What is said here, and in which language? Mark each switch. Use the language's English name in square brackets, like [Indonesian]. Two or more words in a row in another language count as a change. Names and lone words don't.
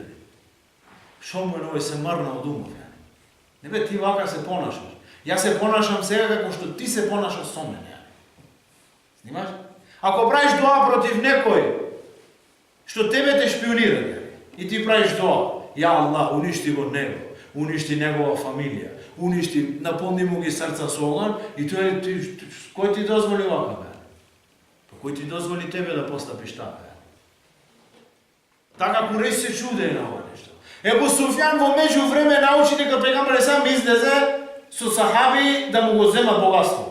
[Macedonian] Шо му е се мрна од умов. Не бе, ти вака се понашаш. Јас се понашам сега како што ти се понашаш со мене. Снимаш? Ако правиш дуа против некој што тебе те шпионира, И ти правиш доа. [Arabic] يا الله, [Macedonian] уништи го него, уништи негова фамилија, уништи, наполни му ги срца со оган и тој кој ти дозволи вака, бе? Кој ти дозволи тебе да постапиш така? Така Курейш се чуде на ова нешто. Ебу Суфјан во меѓувреме научи дека пегамберот сам излезе со сахаби да му го земат богатство.